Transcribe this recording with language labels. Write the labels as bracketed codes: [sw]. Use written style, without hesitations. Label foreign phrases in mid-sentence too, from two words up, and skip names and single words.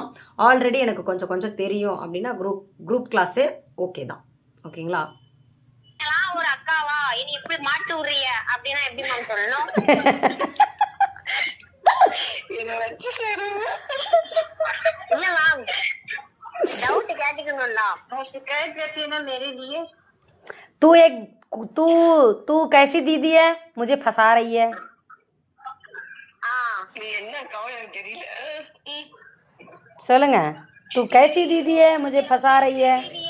[ta] ஆல்ரெடி எனக்கு கொஞ்சம் தெரியும் அப்படின்னா [en] group class [ta] ஓகே தான். ஓகேங்களா? ஒரு அக்காவா இனி எப்படி மாட்டு விடுறிய அப்படின்னா எப்படி மேம் சொல்லணும்? இல்ல மேம், டவுட் கேட்டுக்கணும்ல. [hi] शिकायत करती है ना मेरे लिए. तू कैसी दीदी है, मुझे फंसा रही है. [ta] சொல்லுங்க. [hi] तू कैसी दीदी है, मुझे फंसा रही है.